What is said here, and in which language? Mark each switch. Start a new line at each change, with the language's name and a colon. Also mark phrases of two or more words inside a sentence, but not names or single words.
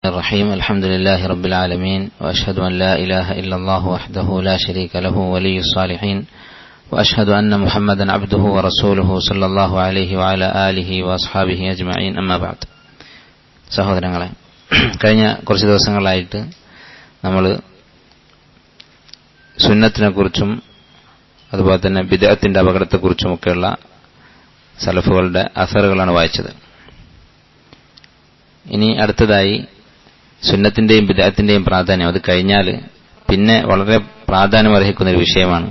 Arabic: الرحيم الحمد لله رب العالمين وأشهد أن لا إله إلا الله وحده لا شريك له ولي الصالحين وأشهد أن محمدا عبده ورسوله صلى الله عليه وعلى آله وأصحابه أجمعين أما بعد.
Malayalam: സഹോദരങ്ങളെ, കഴിഞ്ഞ കുറച്ച് ദിവസങ്ങളായിട്ട് നമ്മൾ സുന്നത്തിനെ കുറിച്ചും അതുപോലെ തന്നെ ബിദ്അത്തിന്റെ അപകടത്തെക്കുറിച്ചുമൊക്കെയുള്ള സലഫുകളുടെ അസറുകളാണ് വായിച്ചത്. ഇനി അടുത്തതായി സുന്നത്തിന്റെയും ബിദ്അത്തിന്റെയും പ്രാധാന്യം, അത് കഴിഞ്ഞാൽ പിന്നെ വളരെ പ്രാധാന്യം അർഹിക്കുന്ന ഒരു വിഷയമാണ്.